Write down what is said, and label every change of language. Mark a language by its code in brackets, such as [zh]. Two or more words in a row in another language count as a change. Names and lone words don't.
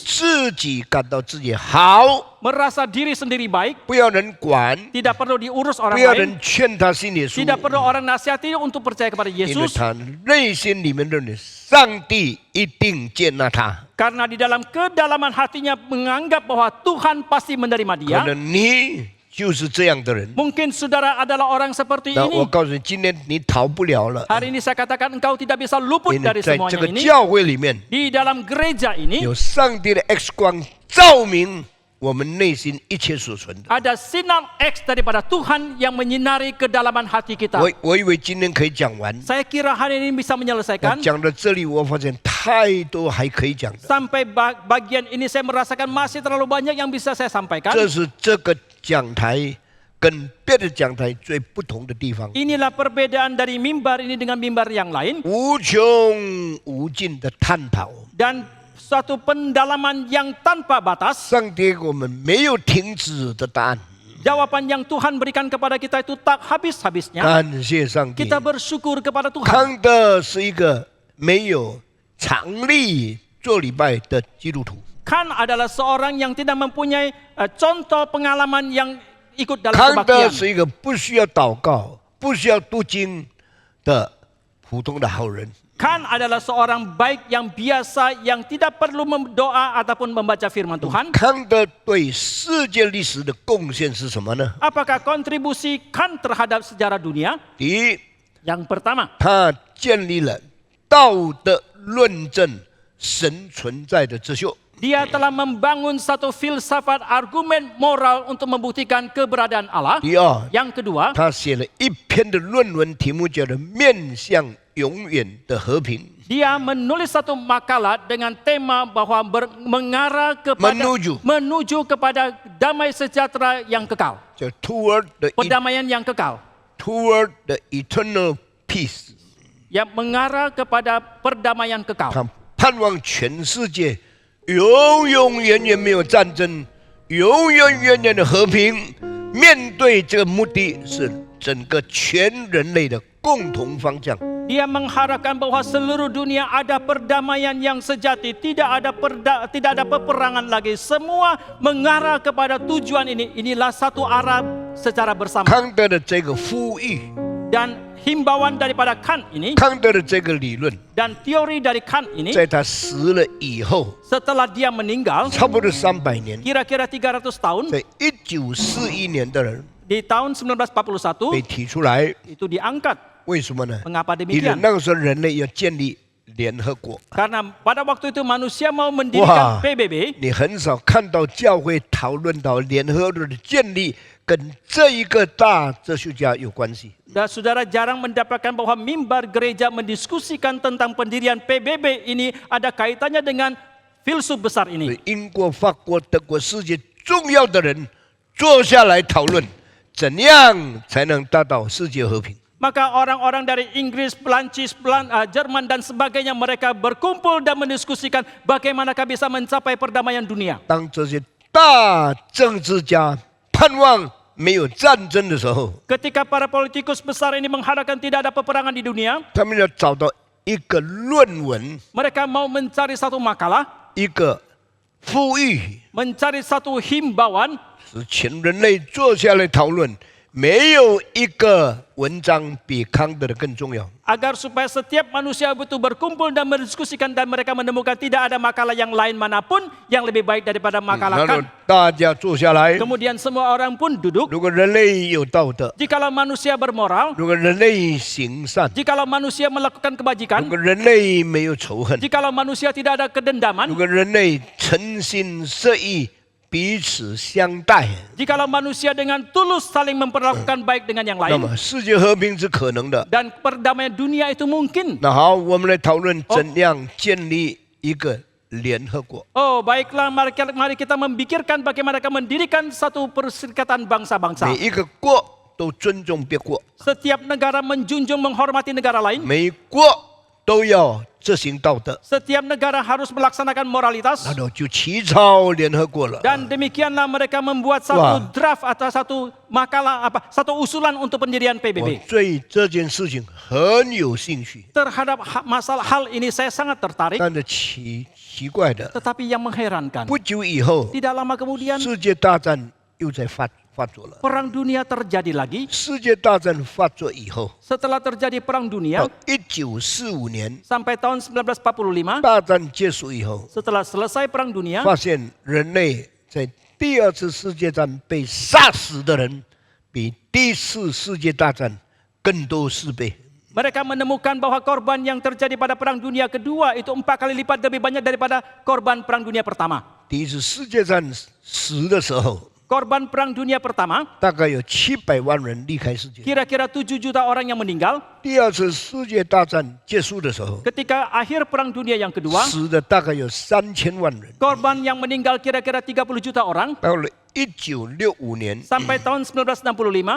[zh] 自己感到自己好， [id] Merasa diri sendiri baik. [zh] 不要人管， [id] Tidak perlu diurus [zh] 不 [id] orang [zh] 要 [id] lain. [zh] 人劝他信耶稣， [id] Tidak perlu orang nasihati untuk percaya kepada [zh] 因为 [id] Yesus. [zh] 他内心里面认为上帝一定接纳他。 [id] Karena di dalam kedalaman hatinya menganggap bahwa Tuhan pasti menerima [zh] 可 [id] dia. [zh] 能你就是这样的人。 [id] Mungkin saudara adalah orang seperti [zh] 那我 [id] ini. [zh] 告诉你，今天你逃不了了， [id] Hari ini saya katakan engkau tidak bisa luput [zh] 因 [id] dari [zh] 为在这 [id] semuanya [zh] 个 [id] ini. [zh] 教会里面 [id] Di dalam gereja ini [zh] 有上帝的 X 光照明我们内心一切所存的。 [id] ada sinar X daripada Tuhan yang menyinari kedalaman hati kita. [zh] 我以为今天可以讲完， [id] Saya kira hari ini bisa [zh] 那 [id] menyelesaikan. [zh] 讲到这里，我发现太多还可以讲的。 [id] Sampai bagian ini saya merasakan masih terlalu banyak yang bisa saya sampaikan. [zh] 这是这个讲台跟别的讲台最不同的地方， [id] Inilah perbedaan dari mimbar ini dengan mimbar yang lain. [zh] 无穷无尽的探讨。 [id] Dan suatu pendalaman yang tanpa batas. [zh] 上帝给我们没有停止的答案， [id] Jawaban yang Tuhan berikan kepada kita itu tak habis-habisnya. [zh] 感谢上帝。 [id] Kita bersyukur kepada Tuhan. [zh] 康德是一个没有常力做礼拜的基督徒。 [id] Kan adalah seorang yang tidak mempunyai contoh pengalaman yang ikut dalam [zh] 康德 [id] kebaktian. [zh] 是一个不需要祷告、不需要读经的普通的好人。 [id] Kan adalah seorang baik yang biasa yang tidak perlu berdoa ataupun membaca firman Tuhan. [zh] 康德对世界历史的贡献是什么呢？ [id] Apakah kontribusi Kan terhadap sejarah dunia? [zh] 第一， [id] Yang pertama, [zh] 他建立了道德论证神存在的哲学。 [id] dia telah membangun satu filsafat argumen moral untuk membuktikan keberadaan Allah. [zh] 第二， [id] Yang kedua, [zh] 他写了一篇的论文，题目叫做《面向永远的和平》。 [id] dia menulis satu makalah dengan tema bahwa mengarah kepada menuju kepada damai sejahtera yang kekal. [zh] 叫 Toward [id] Perdamaian yang kekal. [en] the eternal peace。 [id] Yang mengarah kepada perdamaian kekal. [zh] 他盼望全世界永永远远没有战争，永永远远的和平。面对这个目的是整个全人类的共同方向。 [id] Dia mengharapkan bahwa seluruh dunia ada perdamaian yang sejati, tidak ada peperangan lagi. Semua mengarah kepada tujuan ini. Inilah satu arah secara bersama. [zh] 康德的这个呼吁， [id] Dan himbauan daripada Kant ini [zh] 康德的这个理论， [id] dan teori dari Kant ini [zh] 在他死了以后， [id] setelah dia meninggal [zh] 差不多300年， [id] kira-kira 300 tahun [zh] 在1941年的人 [id] di tahun 1941 [zh] 被提出来， [id] itu diangkat. [zh] 为什么呢？ [id] Mengapa [zh] 因为 [id] demikian? [zh] 那个时候人类要建立联合国， [id] Karena pada waktu itu manusia mau mendirikan Wah. PBB. [zh] 你很少看到教会讨论到联合国的建立跟这一个大哲学家有关系。 [id] Dan saudara jarang mendapatkan bahwa mimbar gereja mendiskusikan tentang pendirian PBB ini ada kaitannya dengan filsuf besar [zh] 所 [id] ini. [zh] 以英国、法国、德国世界重要的人坐下来讨论，怎样才能达到世界和平。 [id] Maka orang-orang dari Inggris, Perancis, Jerman dan sebagainya mereka berkumpul dan mendiskusikan bagaimanakah bisa mencapai perdamaian dunia. [zh] 当这些大政治家盼望没有战争的时候， [id] Ketika para politikus besar ini mengharapkan tidak ada peperangan di dunia, [zh] 他们要找到一个论文、 [id] mereka mau mencari satu makalah, [zh] 一个呼吁， [id] mencari satu himbauan [zh] 是全人类坐下来讨论。没有一个文章比康德的更重要。 [id] agar supaya setiap manusia itu berkumpul dan mendiskusikan dan mereka menemukan tidak ada makalah yang lain manapun yang lebih baik daripada makalah [zh] 然后 [id] Kant. [zh] 大家坐下来， [id] Kemudian semua orang pun duduk. [zh] 如果人类有道德， [id] Jikalau manusia bermoral, [zh] 如果人类行善， [id] jikalau manusia melakukan [zh] 如 [id] kebajikan, [zh] 果人类没有仇恨， [id] jikalau manusia tidak ada [zh] 如 [id] kedendaman, [zh] 果人类诚心实意彼此相待， [id] jikalau manusia dengan tulus saling memperlakukan baik dengan yang [zh] 那 [id] lain, [zh] 么世界和平是可能的。 [id] dan perdamaian dunia itu mungkin. [zh] 那好，我们来讨论怎样建立一个联合国。 [id] Oh, baiklah, mari kita memikirkan bagaimana kita mendirikan satu perserikatan bangsa-bangsa. [zh] 每一个国都尊重别国， [id] Setiap negara menjunjung menghormati negara lain. [zh] 每国都要执行道德， [id] Setiap negara harus melaksanakan moralitas. [zh] 那就起草联合国了。 [id] Dan demikianlah mereka membuat satu Wah. draft atau satu makalah satu usulan untuk pendirian [zh] 我 [id] PBB. [zh] 对这件事情很有兴趣， [id] Terhadap masalah hal ini saya sangat tertarik. [zh] 但是奇怪的， [id] Tetapi yang mengherankan, [zh] 不久以后， [id] tidak lama kemudian [zh] 世界大战又在发作了。 [id] perang dunia terjadi lagi. [zh] 世界大战发作以后， [id] Setelah terjadi perang [zh] 到 [id] dunia [zh] 1945年 [id] sampai tahun 1945, [zh] 大战结束以后， [id] setelah selesai perang dunia, [zh] 发现人类在第二次世界战被杀死的人，比第一次世界大战更多4倍。 [id] mereka menemukan bahwa korban yang terjadi pada perang dunia kedua itu 4 kali lipat lebih banyak daripada korban perang dunia pertama. [zh] 第一次世界战死的时候， [id] Korban perang dunia pertama [zh] 大概有700万人离开世界。 [id] kira-kira 7 juta orang yang meninggal. [zh] 第二次世界大战结束的时候， [id] Ketika akhir perang dunia yang kedua, [zh] 死的大概有3000万人。 [id] korban yang meninggal kira-kira 30 juta orang. [zh] 到了1965年， [id] Sampai tahun 1965,